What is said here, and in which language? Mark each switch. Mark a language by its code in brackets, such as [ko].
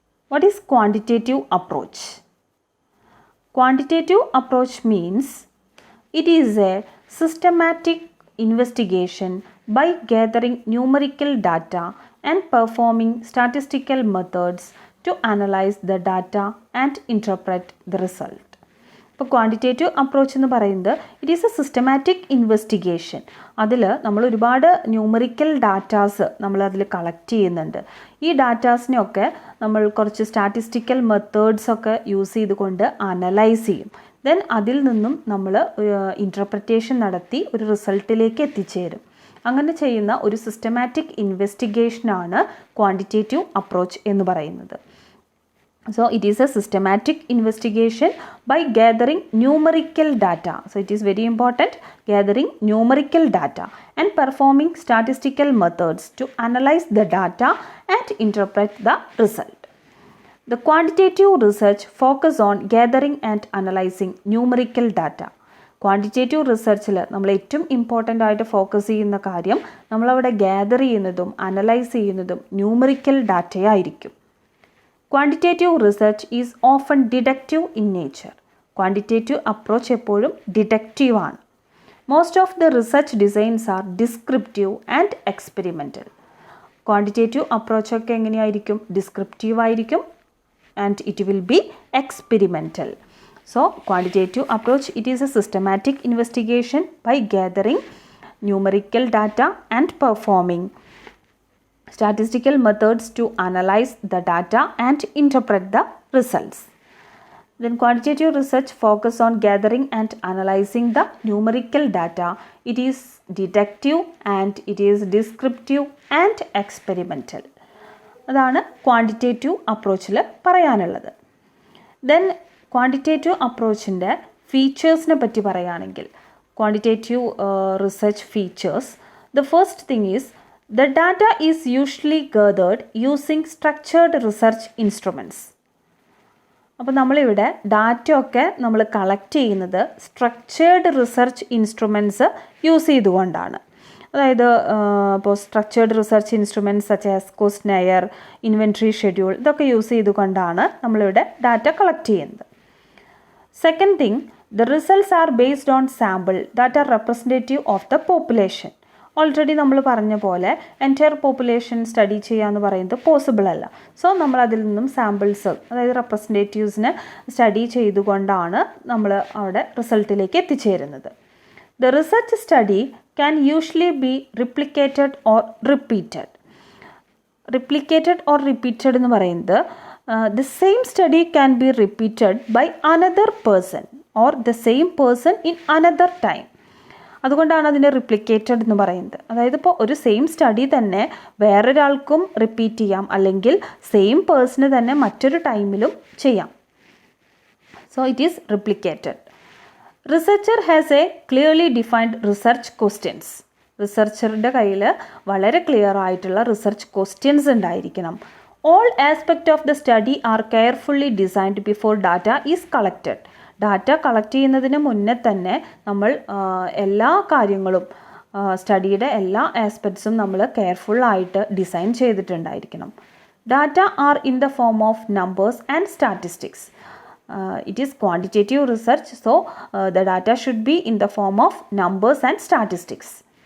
[en] What is quantitative approach? Quantitative approach means it is a systematic investigation by gathering numerical data and performing statistical methods to analyze the data and interpret the result. [ml] ഇപ്പോൾ quantitative approach എന്ന് പറയുന്നത് [en] It is a systematic investigation. [ml] അതിൽ നമ്മൾ ഒരുപാട് numerical datas നമ്മൾ അതിൽ collect ചെയ്യുന്നുണ്ട്. ഈ ഡാറ്റാസിനെയൊക്കെ നമ്മൾ കുറച്ച് സ്റ്റാറ്റിസ്റ്റിക്കൽ മെത്തേഡ്സൊക്കെ യൂസ് ചെയ്തുകൊണ്ട് അനലൈസ് ചെയ്യും. ദെൻ അതിൽ നിന്നും നമ്മൾ ഇൻറ്റർപ്രിറ്റേഷൻ നടത്തി ഒരു റിസൾട്ടിലേക്ക് എത്തിച്ചേരും. അങ്ങനെ ചെയ്യുന്ന ഒരു സിസ്റ്റമാറ്റിക് ഇൻവെസ്റ്റിഗേഷനാണ് ക്വാണ്ടിറ്റേറ്റീവ് അപ്രോച്ച് എന്ന് പറയുന്നത്. [en] So it is a systematic investigation by gathering numerical data. So it is very important, gathering numerical data and performing statistical methods to analyze the data and interpret the result. The quantitative research focus on gathering and analyzing numerical data. [ml] Quantitative റിസർച്ചിൽ നമ്മൾ ഏറ്റവും important ആയിട്ട് focus ചെയ്യുന്ന കാര്യം നമ്മളവിടെ gather ചെയ്യുന്നതും analyse ചെയ്യുന്നതും numerical ഡാറ്റയായിരിക്കും. [en] Quantitative research is often deductive in nature. [ml] Quantitative approach എപ്പോഴും deductive ആണ്. [en] Most of the research designs are descriptive and experimental. [ml] Quantitative approach ഒക്കെ എങ്ങനെയായിരിക്കും? [en] Descriptive [ml] ആയിരിക്കും [en] and it will be experimental. So quantitative approach, it is a systematic investigation by gathering numerical data and performing statistical methods to analyze the data and interpret the results. Then quantitative research focus on gathering and analyzing the numerical data. It is deductive and it is descriptive and experimental. [ml] അതാണ് quantitative അപ്രോച്ചിൽ പറയാനുള്ളത്. Then quantitative അപ്രോച്ചിൻ്റെ ഫീച്ചേഴ്സിനെ പറ്റി പറയുകയാണെങ്കിൽ, quantitative research features, [en] the first thing is the data is usually gathered using structured research instruments. [ml] അപ്പോൾ നമ്മളിവിടെ ഡാറ്റയൊക്കെ നമ്മൾ collect ചെയ്യുന്നത് structured research instruments use ചെയ്തുകൊണ്ടാണ്. അതായത് ഇപ്പോൾ structured research instruments such as questionnaire, inventory schedule, ഇതൊക്കെ യൂസ് ചെയ്തുകൊണ്ടാണ് നമ്മളിവിടെ ഡാറ്റ കളക്ട് ചെയ്യുന്നത്. [en] Second thing, the results are based on sample that are representative of the population. [ml] Already നമ്മൾ പറഞ്ഞ പോലെ എൻറ്റയർ പോപ്പുലേഷൻ സ്റ്റഡി ചെയ്യുക എന്ന് പറയുന്നത് പോസിബിൾ അല്ല. സോ നമ്മൾ അതിൽ നിന്നും സാമ്പിൾസ്, അതായത് റെപ്രസെൻറ്റേറ്റീവ്സിനെ സ്റ്റഡി ചെയ്തുകൊണ്ടാണ് നമ്മൾ അവിടെ റിസൾട്ടിലേക്ക് എത്തിച്ചേരുന്നത്. [en] The research study can usually be replicated or repeated. Replicated or repeated [ml] എന്ന് പറയുന്നത് [en] the same study can be repeated by another person or the same person in another time. [ml] അതുകൊണ്ടാണ് അതിനെ റിപ്ലിക്കേറ്റഡ് എന്ന് പറയുന്നത്. അതായത് ഇപ്പോൾ ഒരു സെയിം സ്റ്റഡി തന്നെ വേറൊരാൾക്കും റിപ്പീറ്റ് ചെയ്യാം, അല്ലെങ്കിൽ സെയിം പേഴ്സണ് തന്നെ മറ്റൊരു ടൈമിലും ചെയ്യാം. [en] So it is replicated. Researcher has a clearly defined research questions. [ml] റിസർച്ചറുടെ കയ്യിൽ വളരെ ക്ലിയർ ആയിട്ടുള്ള റിസർച്ച് ക്വസ്റ്റ്യൻസ് ഉണ്ടായിരിക്കണം. [en] All aspects of the study are carefully designed before data is collected. [ml] Data collect ചെയ്യുന്നതിന് മുന്നേ തന്നെ നമ്മൾ എല്ലാ കാര്യങ്ങളും, സ്റ്റഡിയുടെ എല്ലാ ആസ്പെക്ട്സും നമ്മൾ കെയർഫുള്ളായിട്ട് design ചെയ്തിട്ടുണ്ടായിരിക്കണം. [en] Data are in the form of numbers and statistics. It is quantitative research, so the data should be in the form of numbers and statistics.